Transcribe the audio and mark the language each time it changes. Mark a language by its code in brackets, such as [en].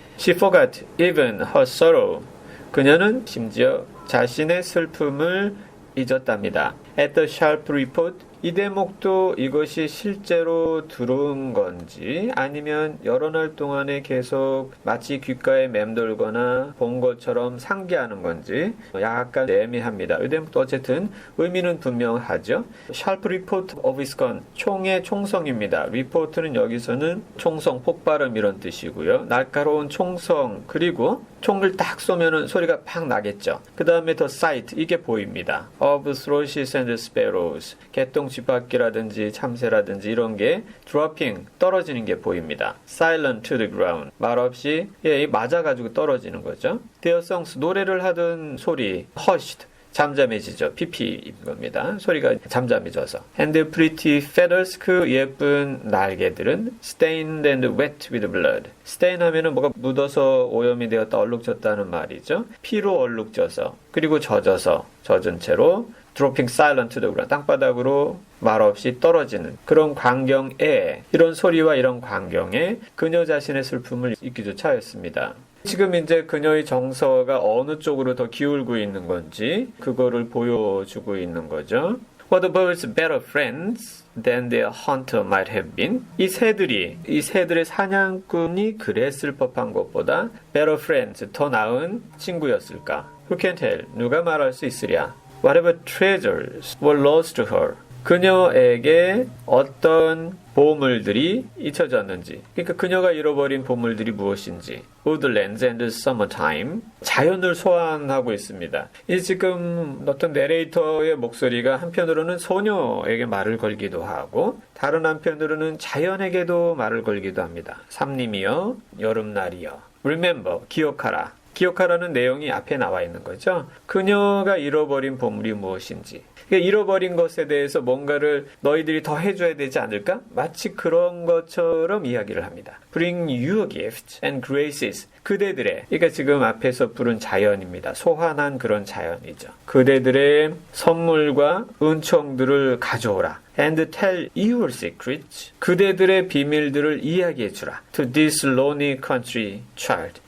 [en] She forgot even her sorrow. [ko] 그녀는 심지어 자신의 슬픔을 잊었답니다. [en] At the sharp report. [ko] 이 대목도 이것이 실제로 들은 건지 아니면 여러 날 동안에 계속 마치 귓가에 맴돌거나 본 것처럼 상기하는 건지 약간 애매합니다. 이 대목도 어쨌든 의미는 분명하죠. [en] Sharp report of his gun. [ko] 총의 총성입니다. report는 여기서는 총성, 폭발음 이런 뜻이고요. 날카로운 총성 그리고 총을 딱 쏘면은 소리가 팍 나겠죠. 그 다음에 [en] the sight. [ko] 이게 보입니다. [en] Of thrushes and sparrows. [ko] 개똥 쥐바퀴라든지 참새라든지 이런 게 dropping 떨어지는 게 보입니다. [en] silent to the ground [ko] 말없이 맞아가지고 떨어지는 거죠. [en] Their songs [ko] 노래를 하던 소리 hushed 잠잠해지죠. pp인 겁니다. 소리가 잠잠해져서. [en] And the pretty feathers [ko] 그 예쁜 날개들은 [en] stained and wet with blood. [ko] stain 하면은 뭐가 묻어서 오염이 되었다 얼룩졌다는 말이죠. 피로 얼룩져서 그리고 젖어서 젖은 채로 [en] dropping silent to the ground [ko] 땅바닥으로 말없이 떨어지는 그런 광경에 이런 소리와 이런 광경에 그녀 자신의 슬픔을 잊기조차 하였습니다. 지금 이제 그녀의 정서가 어느 쪽으로 더 기울고 있는 건지 그거를 보여주고 있는 거죠. [en] Were the birds better friends than their hunter might have been? [ko] 이 새들의 사냥꾼이 그랬을 법한 것보다 [en] better friends, [ko] 더 나은 친구였을까? [en] Who can tell? [ko] 누가 말할 수 있으랴? [en] Whatever treasures were lost to her. [ko] 그녀에게 어떤 보물들이 잊혀졌는지, 그러니까 그녀가 잃어버린 보물들이 무엇인지. [en] Woodlands and Summertime. [ko] 자연을 소환하고 있습니다. 이 지금 어떤 내레이터의 목소리가 한편으로는 소녀에게 말을 걸기도 하고 다른 한편으로는 자연에게도 말을 걸기도 합니다. 삼림이여, 여름날이여. Remember, 기억하라. 기억하라는 내용이 앞에 나와 있는 거죠. 그녀가 잃어버린 보물이 무엇인지. 그러니까 잃어버린 것에 대해서 뭔가를 너희들이 더 해줘야 되지 않을까? 마치 그런 것처럼 이야기를 합니다. [en] Bring you gifts and graces. [ko] 그대들의, 그러니까 지금 앞에서 부른 자연입니다. 소환한 그런 자연이죠. 그대들의 선물과 은총들을 가져오라. [en] And tell your secrets. [ko] 그대들의 비밀들을 이야기해주라. [en] To this lonely country child.